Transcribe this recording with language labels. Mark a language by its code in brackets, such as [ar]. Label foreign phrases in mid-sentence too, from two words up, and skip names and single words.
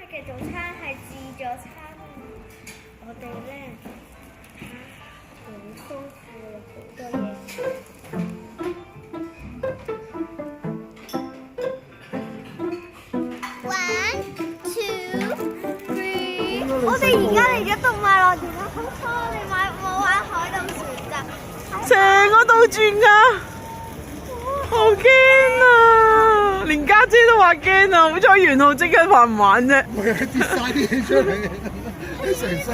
[yue] 嘅早餐係自助餐，我哋咧好豐富，好多嘢食。 [en] One, two, three。 [yue] 我哋而家嚟咗動物樂園啦，好彩我哋冇玩海盜船咋，成個倒轉㗎，好驚啊！連家姐都話驚啊，好彩元浩即刻話唔玩啫。唔係跌晒啲嘢出嚟，成身。